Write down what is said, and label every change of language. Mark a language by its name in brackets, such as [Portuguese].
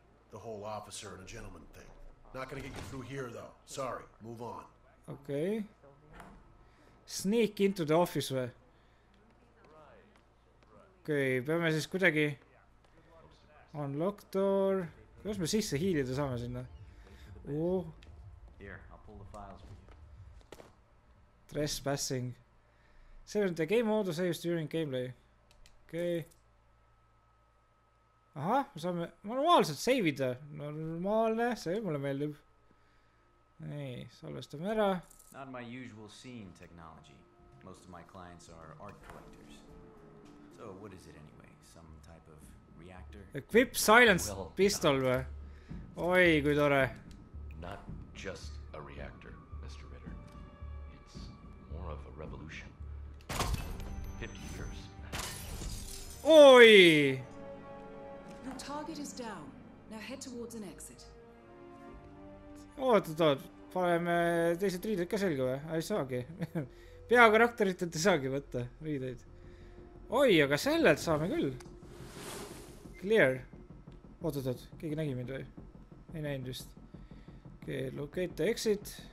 [English] The whole officer and a gentleman thing. Not gonna get you through here, though. Sorry. Move on. [Estonian] Okei. [English] Sneak into the office [Estonian] või? Okei, peame siis kuidagi... [English] Unlock door... [Estonian] Kuidas me sisse hiilida saame sinna? [English] Here, I'll pull the files for you. Trespassing. [Estonian] See on [English] the game mode saves during gameplay. [Estonian] Okei. Ahah, me saame manuaalselt save ida. Normaalne, see mulle meeldib. Nii, salvestame ära. [English] Not my usual scene technology. Most of my clients are art collectors. So what is it anyway? Some type of reactor? Equip silence pistol [Estonian] või? Oi, kui tore. [English] Not just a reactor, Mr. Ritter. It's more of a revolution. 50 years. [Estonian] Oi! [English] Your target is down. Now head towards an exit. [Estonian] Oot. Paneme teised riided ka selga või? Ei saagi. Peakarakteritelt ei saagi võtta riideid. Oi, aga sellelt saame küll. [English] Clear. [Estonian] Oot. Keegi nägi mind või? Ei näinud vist. Okei, [English] locate the exit.